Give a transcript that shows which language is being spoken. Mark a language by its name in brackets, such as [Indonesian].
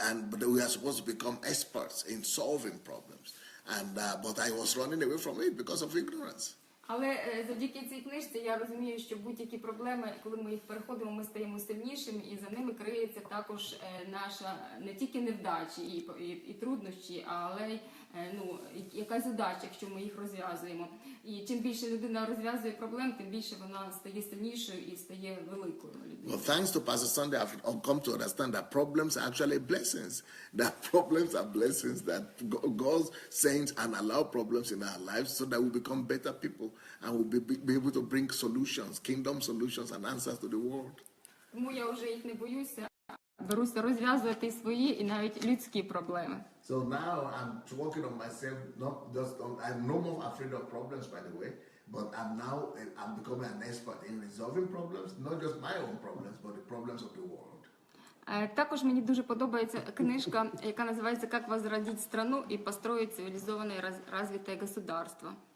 [English] But we are supposed to become experts in solving problems. But I was running away from it because of ignorance. [Ukrainian] Але завдяки цій книжці я розумію, що будь-які проблеми, коли ми їх переходимо, ми стаємо сильнішими, і за ними криється також наша не тільки невдачі і труднощі, але й якась задача, якщо ми їх розв'язуємо. І чим більше людина розв'язує проблем, тим більше вона стає сильнішою і стає великою людиною. [English] Well, thanks to Pastor Sandey, I've come to understand that problems are actually blessings. That problems are blessings, that God sends and allow problems in our lives so that we become better people and we'll be able to bring solutions, kingdom solutions and answers to the world. [Ukrainian] Тому я вже їх не боюся, беруся розв'язувати свої і навіть людські проблеми. [English] So now I'm working on myself, I'm no more afraid of problems, by the way, but I'm becoming an expert in resolving problems, not just my own problems, but the problems of the world. [Ukrainian] Також мені дуже подобається книжка, яка називається [Russian] «Как возродить страну и построить цивилизованное развитое государство».